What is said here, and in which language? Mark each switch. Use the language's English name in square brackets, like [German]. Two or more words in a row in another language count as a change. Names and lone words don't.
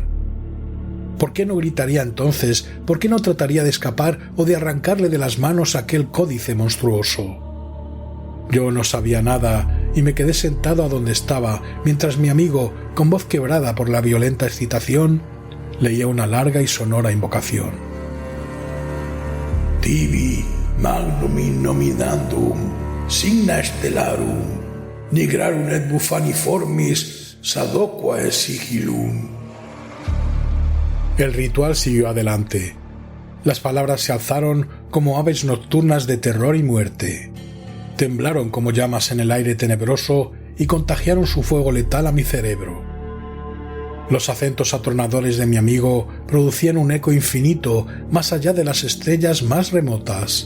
[Spanish] ¿Por qué no gritaría entonces? ¿Por qué no trataría de escapar o de arrancarle de las manos aquel códice monstruoso? Yo no sabía nada y me quedé sentado a donde estaba, mientras mi amigo, con voz quebrada por la violenta excitación, leía una larga y sonora invocación. [Latin] Tibi magnum in nominandum, signa stellarum, nigrarum et bufaniformis, sadoqua sigillum. [Spanish] El ritual siguió adelante. Las palabras se alzaron como aves nocturnas de terror y muerte. Temblaron como llamas en el aire tenebroso y contagiaron su fuego letal a mi cerebro. Los acentos atronadores de mi amigo producían un eco infinito más allá de las estrellas más remotas.